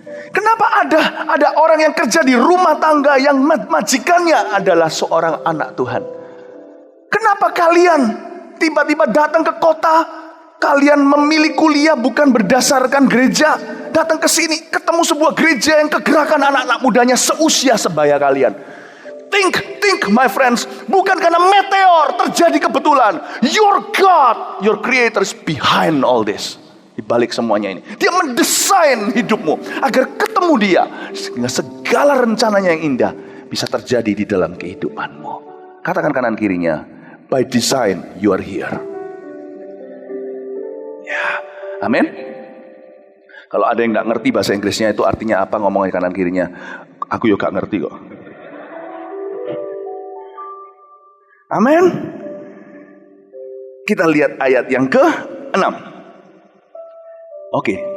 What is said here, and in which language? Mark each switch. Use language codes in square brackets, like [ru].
[id] Kenapa ada orang yang kerja di rumah tangga yang majikannya adalah seorang anak Tuhan? Kenapa kalian tiba-tiba datang ke kota, kalian memilih kuliah bukan berdasarkan gereja, datang ke sini ketemu sebuah gereja yang kegerakan anak-anak mudanya seusia sebaya kalian? [en] Think my friends, [id] bukan karena meteor terjadi kebetulan. [en] Your God, your creator is behind all this. [id] Di balik semuanya ini, dia mendesain hidupmu agar ketemu dia, sehingga segala rencananya yang indah bisa terjadi di dalam kehidupanmu. Katakan kanan kirinya, [en] by design you are here. [id] Ya, amin. Kalau ada yang nggak ngerti bahasa Inggrisnya itu artinya apa, ngomongnya kanan kirinya. Aku juga nggak ngerti kok. Amin. Kita lihat ayat yang ke-6. Oke.